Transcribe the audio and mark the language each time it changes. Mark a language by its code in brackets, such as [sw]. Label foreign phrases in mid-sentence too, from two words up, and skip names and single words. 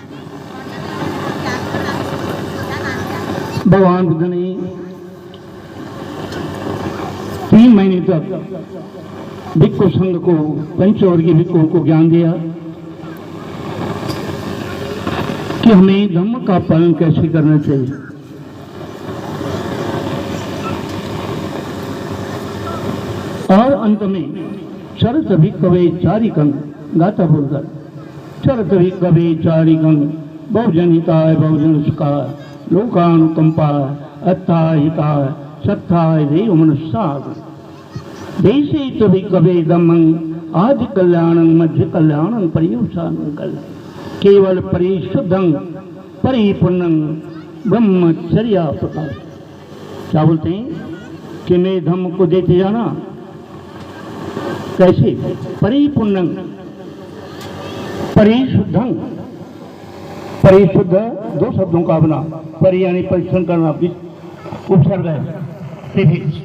[hi] भगवान बुद्ध ने 3 महीने तक भिक्खु संघ को, पंचवर्गीय भिक्खुओं को ज्ञान दिया कि हमें धम्म का पालन कैसे करना चाहिए। और अंत में [pi] चरत भिक्खवे चारिकं [hi] गाता बोलकर, [pi] चरत भिक्खवे चारिकं बहुजन हिताय बहुजन सुखाय लोकानुकंपाय अत्थाय हिताय सत्थाय देव मनुष्याय देशे तो भिक्खवे धम्मं आदि कल्याणं मध्य कल्याणं पर्यवसानं कल्याणं। केवल परिशुद्धं परिपूर्णं ब्रह्मचर्या प्रकाश। [hi] क्या बोलते हैं कि मैं धम्म को देते जाना कैसे? [pi] परिपूर्णं परिशुद्धं। [hi] परिशुद्ध 2 शब्दों का बना, परि यानी परिश्रम करना, उपसर्ग है।